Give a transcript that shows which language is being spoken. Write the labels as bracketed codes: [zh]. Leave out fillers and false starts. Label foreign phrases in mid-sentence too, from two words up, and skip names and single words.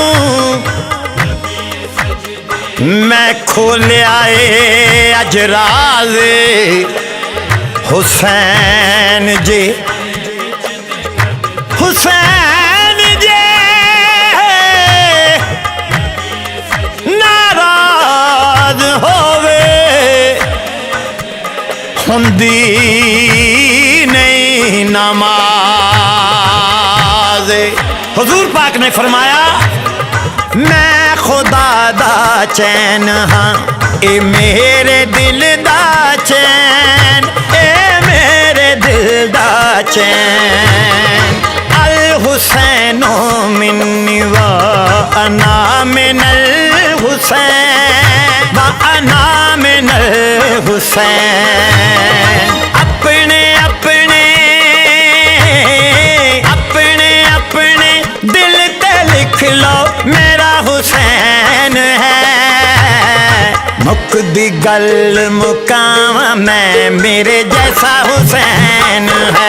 [pa] میں کھولیا اج راز حسین جی، حسین جی ناراض ہووے ہندی نہیں نماز. حضور پاک نے فرمایا، میں خدا دا چین ہاں، اے میرے دل دا چین، اے میرے دل دا چین. [ar] الحسين مني وأنا من الحسين، وأنا من الحسين. [pa] اپنے اپنے اپنے اپنے دل تے لکھ لو میرا حسین ہے. مکدی گل مکاواں میں، میرے جیسا حسین ہے.